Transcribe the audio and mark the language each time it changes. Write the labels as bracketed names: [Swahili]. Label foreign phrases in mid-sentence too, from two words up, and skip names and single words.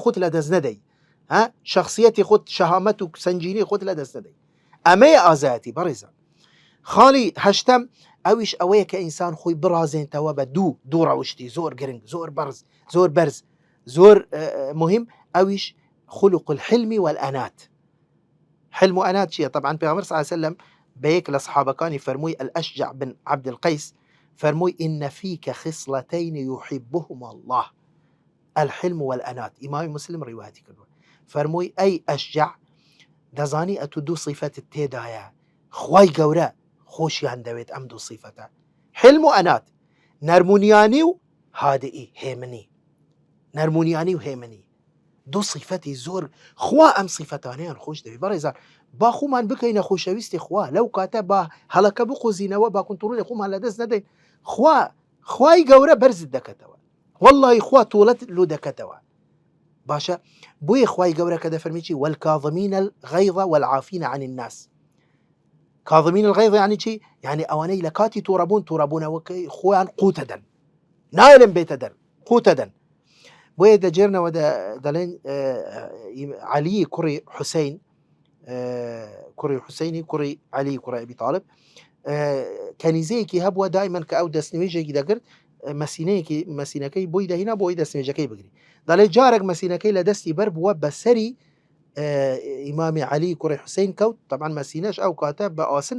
[Central Kurdish] خۆت لەدەست نەدەی شخصیەتی خۆت شەهامەت و سنجینی خۆت لەدەست نەدەی ئەمەیە ئازایەتی بەڕێزان خاڵی هەشتەم ئەویش ئەوەیە کە ئینسان خۆی بڕازێنتەوە بە دوو ڕەوشتی زۆر گرنگ زۆر بەرز زۆر مهم ئەویش [Arabic] خلق الحلم والأنات [Central Kurdish] حلم و ئەنات چییە طبعا پێغەمبەر [Arabic] صلی الله عليه وسلم [Central Kurdish] بەیەک لە سەحابەکانی فەرمووی الأشجع بن عبد القيس فەرمووی [Arabic] إن فيك خصلتين يحبهما الله الحلم والأنات [Central Kurdish] إمام مسلم روايتي كردووە فەرمووی ئەی ئەشجع دەزانی ئەتو دوو صیفەتت تێدایە خوای گەورە خۆشیان دەوێت ئەم دوو صیفەتە حلم و ئەنات نەرمونیانی و هادئی هێمنی نەرمونیانی و هێمنی دوو صیفەتی زۆر خوا ئەم صیفەتانەیان خۆش دەوێت بەڕێزان با خۆمان بکەینە خۆشەویستی خوا لەو کاتە با هەڵەکە بخۆزینەوە با کۆنتڕۆلی خۆمان لەدەست نەدەین خوای گەورە بەرزت دەکەتەوە واللهی خوا تۆڵەت لۆ دەکەتەوە باشە بۆیە خوای گەورە کە دەفەرمی چی [Arabic] والكاظمين الغيظ والعافين عن الناس كاظمين الغيظ [Central Kurdish] يعني چی يعني ئەوانەی لە کاتی تووڕەبوونەوەکەی خۆیان قوتە دەن نایلم بێتە دەر قوتە دەن بۆیە دەجێرنەوە دەڵێن عەلی کوڕی حوسەینی کوڕی عەلی کوڕی ئەبی طالب کەنیزەیەکی هەبووە دایمەن کە ئەو دەستنوێژێکی دەکرد مەسینەکەی بۆی دەهینا بۆی دەستنوێژەکەی بگری دەڵێ جارێک مەسینەکەی لە دەستی بەر بووە بەسەری ئیمامی عەلی کوڕی حوسەین کەوت طبعا مەسینەش ئەو کاتە بە ئاسن